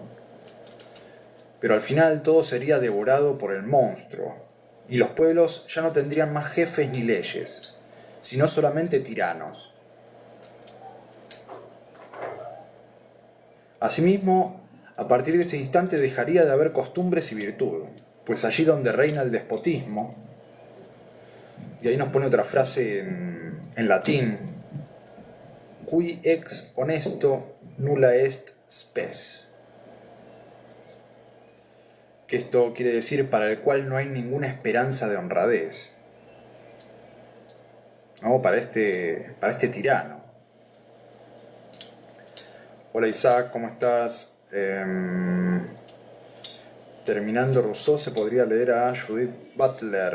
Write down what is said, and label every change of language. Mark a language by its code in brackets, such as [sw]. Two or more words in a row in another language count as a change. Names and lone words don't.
[es] Pero al final todo sería devorado por el monstruo, y los pueblos ya no tendrían más jefes ni leyes, sino solamente tiranos. Asimismo, a partir de ese instante dejaría de haber costumbres y virtud, pues allí donde reina el despotismo, y ahí nos pone otra frase en latín, [la] qui ex honesto nulla est spes, [es] que esto quiere decir para el cual no hay ninguna esperanza de honradez, ¿no? Para este tirano. Hola Isaac, ¿cómo estás? Terminando Rousseau se podría leer a Judith Butler.